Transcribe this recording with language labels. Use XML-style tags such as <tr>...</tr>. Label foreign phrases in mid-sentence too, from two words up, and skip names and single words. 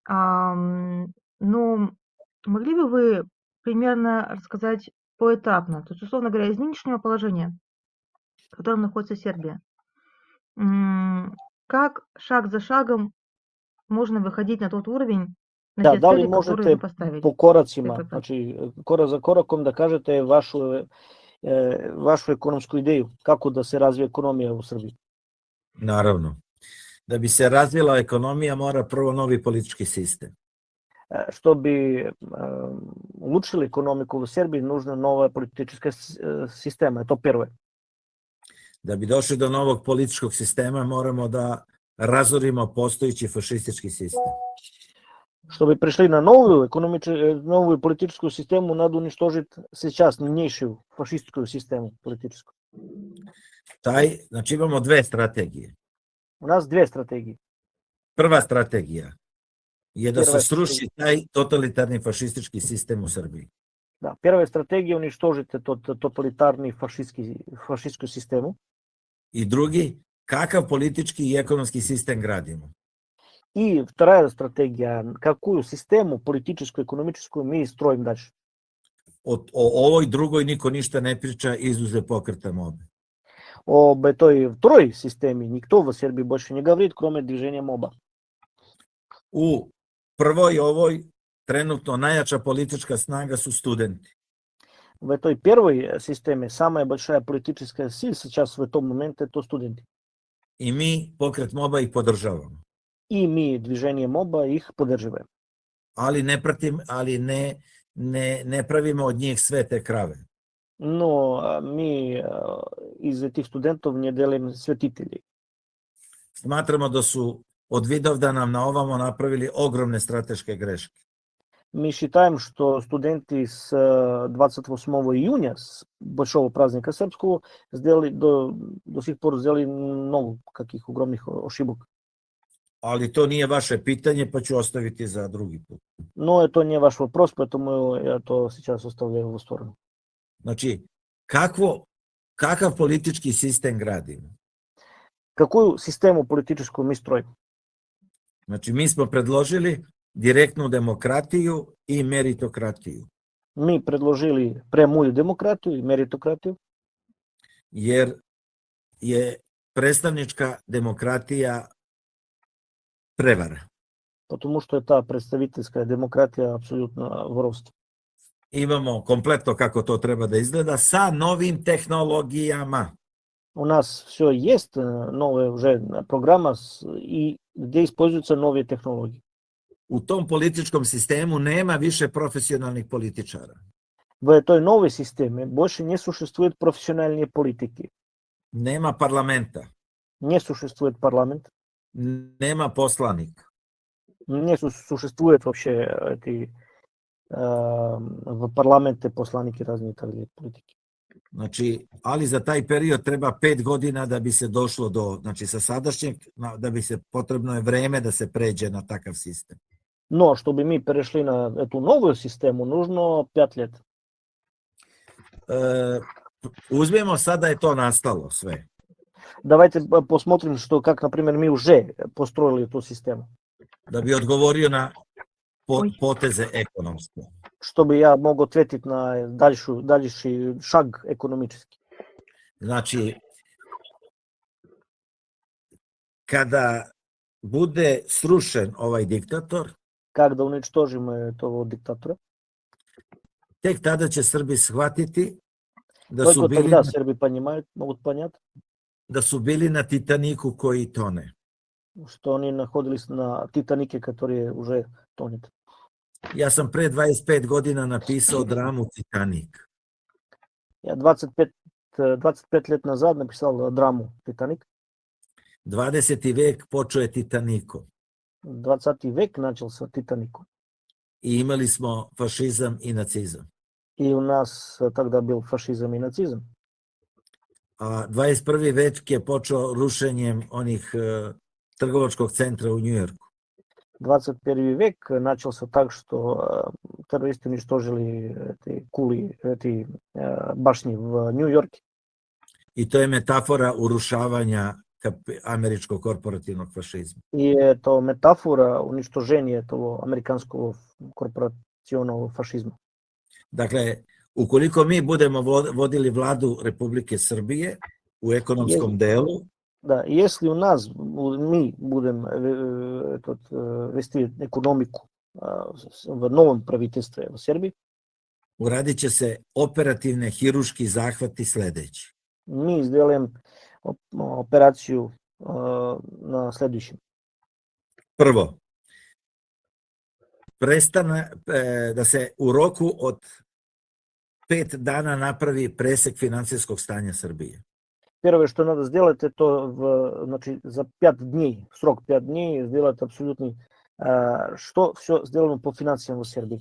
<ru>Но могли бы вы примерно рассказать поэтапно, то есть, условно говоря, из нынешнего положения, в котором находится Сербия, как шаг за шагом можно выходить на тот уровень, на Да, те дали цели, которые вы можете поставили?</ru> <sr>по корацima,</sr> <ru>Как это?</ru> <sr>znači korak za korakom da kažete vašu ekonomsku ideju, kako da se razvije ekonomija u Srbiji? Naravno. Da bi se razvila ekonomija mora prvo novi politički sistem. Što bi</sr> <ru>улучшили економику в Сербии, нужна нова политическа система,</ru> <sr>je to prvo. Da bi došli do novog političkog sistema moramo da razorimo postojeći fašistički sistem. Što bi prešli na</sr> <ru>новую политическую систему, надо уничтожить сейчас нынешнюю фашистскую систему политическую.</ru> <sr>Znači imamo dve strategije.</sr> <ru>У нас две стратегии.</ru> <sr>Prva strategija je da se Prva sruši taj totalitarni fašistički sistem u Srbiji.</sr> <ru>Да, первая стратегия уничтожить тот тоталитарный фашистскую систему.</ru> <sr>I drugi, kakav politički i ekonomski sistem gradimo.</sr> <ru>И вторая стратегия, какую систему политическую, экономическую мы строим дальше.</ru> <sr>O ovoj drugoj niko ništa ne priča izuzev pokreta MOBA.</sr> <ru>Об этой второй системе никто в Сербии больше не говорит, кроме движения МОБА.</ru> <sr>U prvoj ovoj trenutno najjača politička snaga su studenti.</sr> <ru>В этой первой системе самая большая политическая сила сейчас в этом моменте это студенты.</ru> <sr>I mi, pokret MOBA, ih podržavamo.</sr> <ru>И мы, движение МОБА, их поддерживаем.</ru> <sr>Ali ne pravimo od njih svete krave.</sr> <ru>Но мы из этих студентов не делаем святителей.</ru> <sr>Smatramo da su od Vidovdana na ovamo napravili ogromne strateške greške.</sr> <ru>Мы считаем, что студенты с 28 июня, с большого праздника сербского, сделали до сих пор сделали много каких огромных ошибок.</ru> <sr>Ali to nije vaše pitanje, pa ću ostaviti za drugi put.</sr> <ru>Но это не ваш вопрос, поэтому я то сейчас оставляю в сторону.</ru> <sr>Znači, kakav politički sistem gradimo?</sr> <ru>Какую систему политическую мы строим?</ru> <sr>Znači, mi smo predložili direktnu demokratiju i meritokratiju.</sr> <ru>Мы предложили прямую демократию и меритократию.</ru> <sr>Jer je predstavnička demokratija prevara.</sr> <ru>Потому что это представительская демократия абсолютно воровство.</ru> <sr>Imamo kompletno kako to treba da izgleda sa novim tehnologijama.</sr> <ru>У нас все есть, новая уже программа, и где используются новые технологии.</ru> <sr>U tom političkom sistemu nema više profesionalnih političara.</sr> <ru>В этой новой системе больше не существует профессиональной политики.</ru> <sr>Nema parlamenta.</sr> <ru>Не существует парламент.</ru> <sr>Nema poslanika.</sr> <ru>Не существует вообще в парламенте посланники разные политики.</ru> <sr>Znači, ali za taj period treba 5 godina da bi se došlo do, znači sa sadašnjeg, da bi se potrebno je vreme da se pređe na takav sistem.</sr> <ru>Но чтобы мы перешли на эту новую систему, нужно 5 лет.</ru> <sr>Uzmemo sad da je to nastalo sve.</sr> <ru>Давайте посмотрим, как, например, мы уже построили эту систему.</ru> <sr>Da bi odgovorio na poteze ekonomske.</sr> <ru>Чтобы я мог ответить на дальший шаг экономический.</ru> <sr>Znači, kada bude srušen ovaj diktator,</sr> <ru>Когда уничтожим этого диктатора,</ru> <sr>tek tada će Srbi shvatiti da</sr> <ru>только</ru> <sr>su bili,</sr> <ru>тогда сербы могут понять,</ru> <sr>da su bili na Titaniku koji tone.</sr> <ru>что они находились на Титанике, который уже тонет.</ru> <sr>Ja sam pre 25 godina napisao dramu Titanik.</sr> <ru>Я 25 лет назад написал драму «Титаник».</ru> <sr>20. vek počeo je Titanikom.</sr> <ru>20 век начался «Титаником».</ru> <sr>I imali smo fašizam i nacizam.</sr> <ru>И у нас тогда был фашизм и нацизм.</ru> <sr>A 21. vek je počeo rušenjem onih trgovačkog centra u Njujorku.</sr> <ru>21 vek начался так, что террористы уничтожили эти башни в Нью-Йорке.</ru> <sr>I to je metafora urušavanja američkog korporativnog fašizma.</sr> <ru>И это метафора уничтожения этого американского корпорационного фашизма.</ru> <sr>Dakle, ukoliko mi budemo vodili vladu Republike Srbije u ekonomskom delu,</sr> <ru>Да, если у нас, мы будем вести экономику в новом правительстве в Сербии,</ru> <sr>uradit će se operativne hiruški zahvati sledeći.</sr> <ru>мы сделаем операцию на следующем.</ru> <sr>Prvo, da se u roku od 5 dana napravi presek finansijskog stanja Srbije.</sr> <ru>Первое, что надо сделать, это значит, за 5 дней, срок 5 дней, сделать абсолютно, что все сделано по финансам в Сербии.</ru>